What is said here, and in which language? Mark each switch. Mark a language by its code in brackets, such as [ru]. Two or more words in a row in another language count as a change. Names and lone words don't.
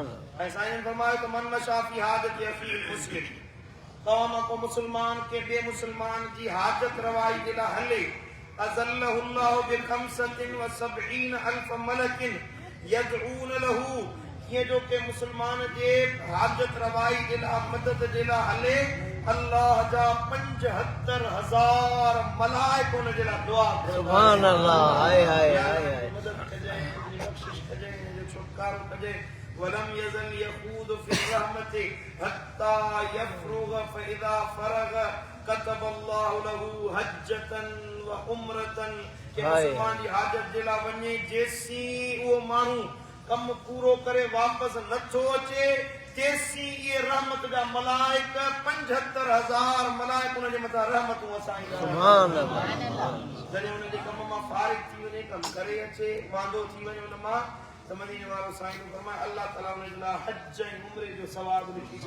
[sd] ऐं साईं फरमायो त [ar] من مشى في حاجة أخيه المسلم, [sd] तव्हां मां को मुसलमान के ॿिए मुसलमान जी हाजत रवाई जे लाइ हले, [ar] أظله الله بخمسة وسبعين ألف ملك يدعون له, [sd] कीअं जो के मुसलमान जे हाजत रवाई जे लाइ मदद जे लाइ हले, अल्लाह जा 75,000 मलाइक उन जे लाइ दुआ कनि। [ar] سبحان الله. [sd] मदद कजांइ, बख़्शिश कजांइ, जो छुटकारो कजांइ। [ar] ولم يزل يخوض في الرحمة حتى يفرغ فإذا فرغ كتب الله له حجة وعمرة, [sd] के मुसलमान जी हाजत जे लाइ वञे जेसी उहो माण्हू कम पूरो करे वापसि नथो अचे, तेसी ये रहमत जा मलाइक 75,000 मलाइक उन जे मथां रहमतूं असाईंदा। [ar] سبحان الله. [sd] जॾहिं उन जे कम मां फारिग थी वञे, कम करे अचे, वांदो थी वञे उन मां, त मदीने वारो साईं फरमाए अल्लाह ताला उन जे लाइ हज ऐं उम्रे जो सवाब लिखी छॾे।